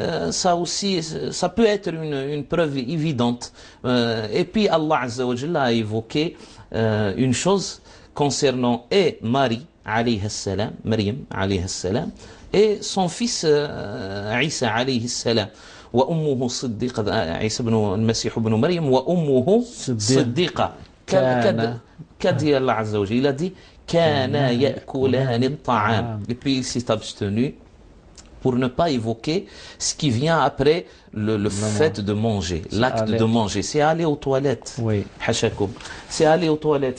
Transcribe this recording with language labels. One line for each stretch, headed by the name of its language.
French: Ça aussi, ça peut être une preuve évidente. Et puis Allah Azza wa Jalla a évoqué une chose concernant Marie, alayhi salam, Maryam, alayhi salam, et son fils Isa, alayhi salam.
Arabic: وأمه صديقة عيسى بن المسيح بن مريم وأمه صديقة
French: qu'a dit Allah Azza wa Jalla? Il a dit
Arabic: كانا يأكلان الطعام.
French: Et puis il s'est abstenu pour ne pas évoquer ce qui vient après le fait de manger, l'acte de manger. C'est aller aux toilettes. Oui. C'est aller aux toilettes.